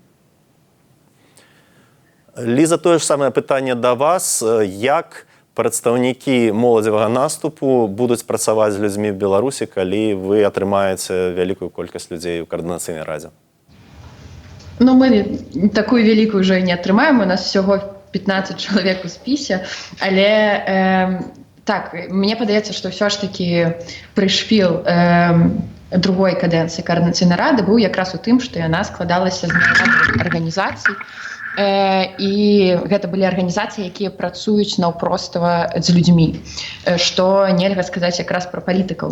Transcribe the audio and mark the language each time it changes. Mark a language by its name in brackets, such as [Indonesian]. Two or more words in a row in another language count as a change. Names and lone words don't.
[Belarusian] Ліза, тое ж самае пытанне да вас. Як прадстаўнікі моладзевага наступу будуць працаваць з людзьмі ў Беларусі, калі вы атрымаеце вялікую колькасць людзей у каардынацыйнай радзе? Ну, [Russian] мы такую великую уже [Belarusian] не атрымаем, у нас всього 15 чоловік у спісі, але так, мне падаецца, што ўсё ж такі прышпіл другой кадэнцыі каардынацыйнай рады быў якраз у тым, што яна складалася з міжнародных арганізацый, і гэта былі арганізацыі, якія працуюць наўпростава з людзьмі, што нельга сказаць якраз пра палітыкаў.